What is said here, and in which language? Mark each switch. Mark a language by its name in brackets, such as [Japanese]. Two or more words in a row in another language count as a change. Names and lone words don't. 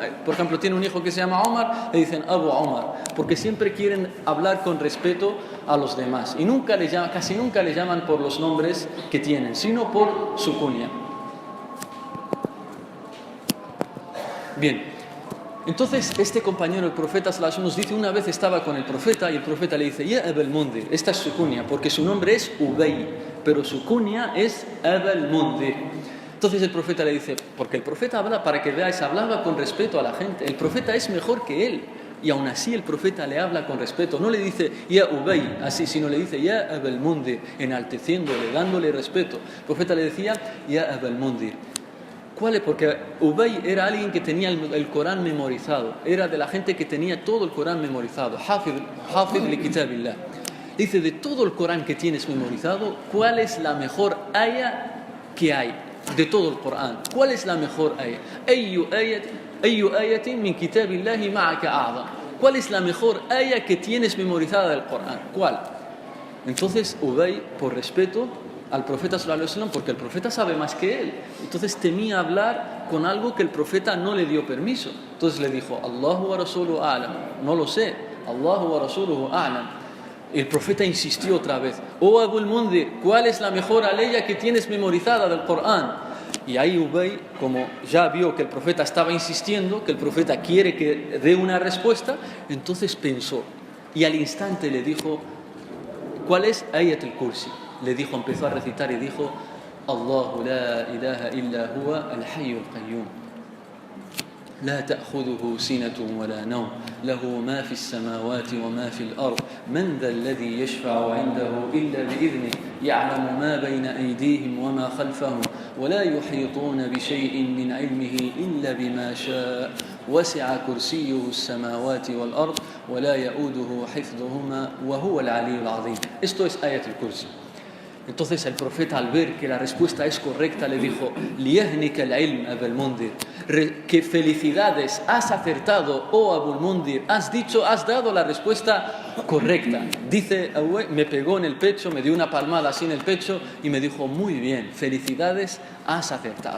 [Spanish] Por ejemplo, tiene un hijo que se llama Omar, le dicen Abu Omar, porque siempre quieren hablar con respeto a los demás y casi nunca le llaman por los nombres que tienen, sino por su cuña. Bien, entonces este compañero, el profeta [Arabic] صلى الله عليه وسلم, [Spanish] nos dice, una vez estaba con el profeta y el profeta le dice, Ya Abul Mundir, esta es su cuña, porque su nombre es Ubay, pero su cuña es Abul Mundir. Entonces el profeta le dice, porque el profeta habla, para que veáis, hablaba con respeto a la gente. El profeta es mejor que él. Y aún así el profeta le habla con respeto. No le dice, Ya Ubay, así, sino le dice, Ya Abul Mundir, enalteciéndole, dándole respeto. El profeta le decía, Ya Abul Mundir. ¿Cuál es? Porque Ubay era alguien que tenía el Corán memorizado. Era de la gente que tenía todo el Corán memorizado. [Arabic] حافظ لكتاب الله. [Spanish] Dice, de todo el Corán que tienes memorizado, ¿cuál es la mejor aya que hay? De todo el Corán. ¿Cuál es la mejor aya? [Arabic] أي آية من كتاب الله معك أعظم. [Spanish] ¿Cuál es la mejor aya que tienes memorizada del Corán? ¿Cuál? Entonces Ubay, por respeto al profeta [Arabic] صلى الله عليه وسلم, [Spanish] porque el profeta sabe más que él, entonces temía hablar con algo que el profeta no le dio permiso. Entonces le dijo, [Arabic] الله ورسوله أعلم. [Spanish] No lo sé. [Arabic] الله ورسوله أعلم. [Spanish] El profeta insistió otra vez, oh Abul Mundir, ¿cuál es la mejor aleya que tienes memorizada del Corán? Y ahí Ubay, como ya vio que el profeta estaba insistiendo, que el profeta quiere que dé una respuesta, entonces pensó y al instante le dijo, ¿cuál es Ayat al-Kursi? Le dijo, empezó a recitar y dijo, [Arabic] الله لا إله إلا هو الحي القيوم. لا تأخذه سنة ولا نوم له ما في السماوات وما في الأرض من ذا الذي يشفع عنده إلا بإذنه يعلم ما بين أيديهم وما خلفهم ولا يحيطون بشيء من علمه إلا بما شاء وسع كرسيه السماوات والأرض ولا يؤوده حفظهما وهو العلي العظيم. [Spanish] Esto es Ayat al-Kursi. Entonces el profeta, al ver que la respuesta es correcta, le dijo, [Arabic] ليهنك العلم, Abul Mundir, [Spanish] que felicidades, has acertado, oh Abul Mundir, has dado la respuesta correcta. Dice, me pegó en el pecho, me dio una palmada así en el pecho y me dijo, muy bien, felicidades, has acertado.